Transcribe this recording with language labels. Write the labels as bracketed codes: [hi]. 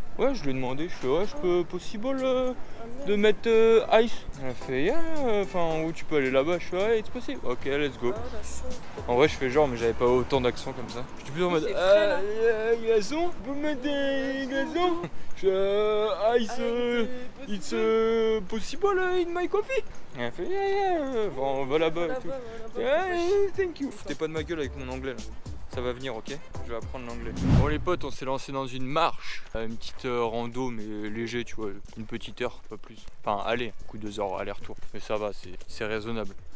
[fr] Ouais, je lui ai demandé. Je fais ouais, je peux possible de mettre ice. Elle a fait yeah. Enfin, où tu peux aller là-bas? Je fais ouais, [en] it's possible. Ok, let's go. [fr] En vrai, je fais genre, mais j'avais pas autant d'accent comme ça. J'étais plus en mode glaçons. Vous mettre des glaçons? Je ice. [en] It's possible in my coffee. [fr] Et elle fait yeah. Enfin, on va là-bas et tout. [en] Yeah, thank you. [fr] Foutez pas de ma gueule avec mon anglais là. Ça va venir, ok? Je vais apprendre l'anglais. Bon les potes, on s'est lancé dans une marche. Une petite rando mais léger, tu vois. Une petite heure, pas plus. Enfin allez, un coup 2 heures aller-retour. Mais ça va, c'est raisonnable.